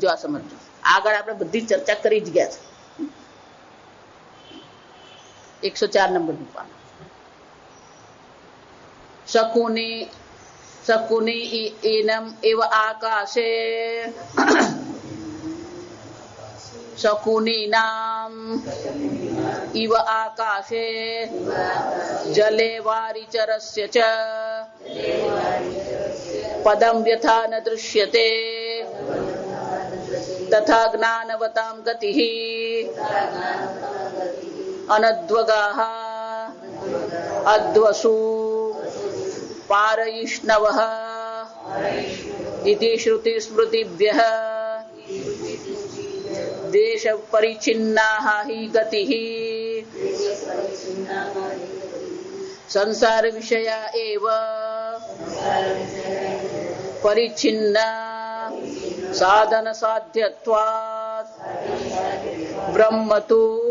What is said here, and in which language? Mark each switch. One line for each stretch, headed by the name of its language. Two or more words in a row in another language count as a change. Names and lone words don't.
Gujarati: જો આ સમજો, આગળ આપણે બધી ચર્ચા કરી જ ગયા છે.
Sanskrit: 104
Gujarati: નંબરનું પાન.
Sanskrit: શકુની એનમ એવ આકાશે, શકુની નામ इव आकाशे जले वारिचरस्य च पदं व्यथा न दृश्यते તથા જ્ઞાનવતામ ગતિઃ અનદ્વગાઃ અદ્વસુ પારયિષ્ણવઃ ઇતિ શ્રુતિ સ્મૃતિભ્યઃ દેશ પરિચ્છિન્નાઃ હિ ગતિઃ સંસાર વિષયા એવ પરિચ્છિન્ન સાધન સાધ્યત્વાत् બ્રહ્મ તુ